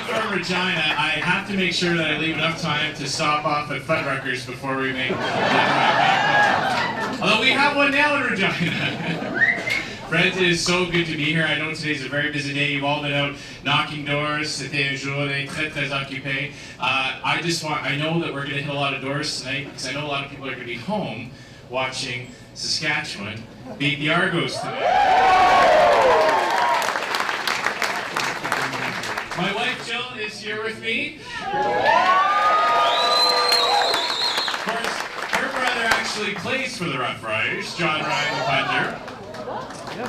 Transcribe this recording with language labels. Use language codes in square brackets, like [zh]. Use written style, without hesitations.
[en] Regina, I have to make sure that I leave enough time to stop off at Fuddruckers before we make the drive back home. Although we have one now in Regina. Friends, it is so good to be here. I know today's a very busy day. You've all been out knocking doors. [fr] C'était une journée très, très occupée. [en] I know that we're going to hit a lot of doors tonight because I know a lot of people are going to be home watching Saskatchewan beat the Argos tonight. My wife Jill is here with me. Of course, her brother actually plays for the Rough Riders, John Ryan the punter.